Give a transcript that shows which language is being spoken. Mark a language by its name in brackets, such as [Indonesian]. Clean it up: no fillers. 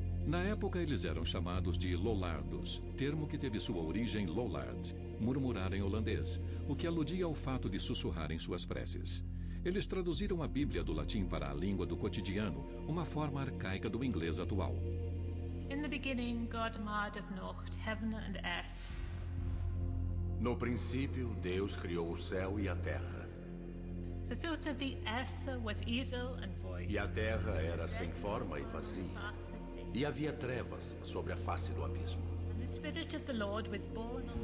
[Portuguese] Na época, eles eram chamados de Lollardos, termo que teve sua origem Lollard, murmurar em holandês, o que aludia ao fato de sussurrar em suas preces. Eles traduziram a Bíblia do latim para a língua do cotidiano, uma forma arcaica do inglês atual. [English] In the beginning, God made of Nocht heaven and earth. [Portuguese] No princípio, Deus criou o céu e a terra. [English] The surface of the earth was idle and void. [Portuguese] E a terra era sem forma e vazia. E havia trevas sobre a face do abismo. [English] And the Spirit of the Lord was born on